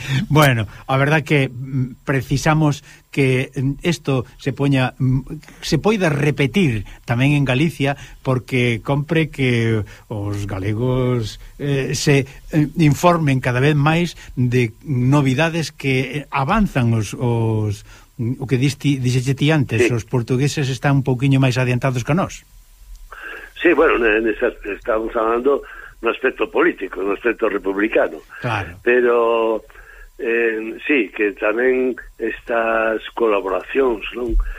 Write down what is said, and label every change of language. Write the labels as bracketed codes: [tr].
[gl] Bueno, a verdad que precisamos que isto se poida repetir tamén en Galicia, porque compre que os galegos se informen cada vez máis de novidades que avanzan os o que dixete ti antes, sí. Os portugueses están un pouquiño máis adiantados que nós. [es] Sí, bueno, estamos hablando un aspecto político, un aspecto republicano. Claro. [gl] Pero sí, que tamén estas colaboracións, non?